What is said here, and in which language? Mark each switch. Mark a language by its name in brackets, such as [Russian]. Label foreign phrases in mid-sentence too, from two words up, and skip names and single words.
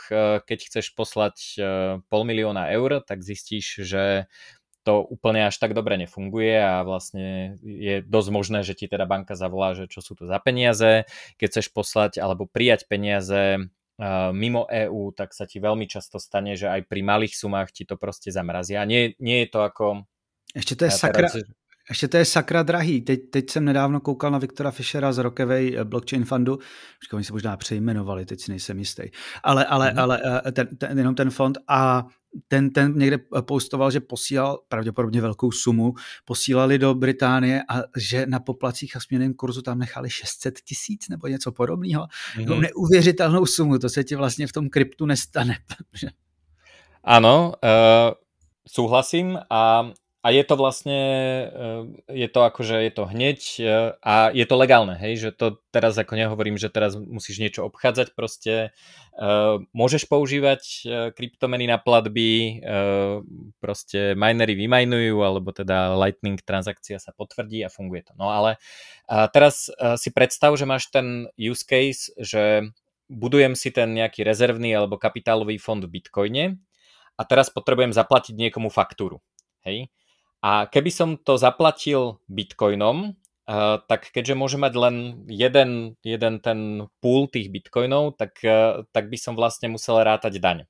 [Slovak] Keď chceš poslať 500 000 eur, tak zistíš, že to úplne až tak dobre nefunguje a vlastne je dosť možné, že ti teda banka zavolá, že čo sú to za peniaze. Keď chceš poslať alebo prijať peniaze mimo EÚ, tak sa ti veľmi často stane, že aj pri malých sumách ti to proste zamrazia. Nie je to ako... [Czech] Ještě to je sakra drahý. Teď jsem nedávno koukal na Viktora Fischera z Rockaway Blockchain Fundu. Oni se možná přejmenovali, teď si nejsem jistý. Ale jenom ten fond a ten někde postoval, že posílal pravděpodobně velkou sumu, posílali do Británie a že na poplacích a směnném kurzu tam nechali 600 000 nebo něco podobného. Mm-hmm. Neuvěřitelnou sumu, to se ti vlastně v tom kryptu nestane. [Slovak] Áno, súhlasím a je to vlastne, je to hneď a je to legálne, hej, že to teraz ako nehovorím, že teraz musíš niečo obchádzať, proste môžeš používať kryptomeny na platby, proste minery vymajnujú, alebo teda Lightning transakcia sa potvrdí a funguje to. No ale teraz si predstav, že máš ten [English] use case, [Slovak] že budujem si ten nejaký rezervný alebo kapitálový fond v Bitcoine a teraz potrebujem zaplatiť niekomu faktúru, hej. A keby som to zaplatil bitcoinom, tak keďže môže mať len jeden ten pool tých bitcoinov, tak by som vlastne musel rátať daň.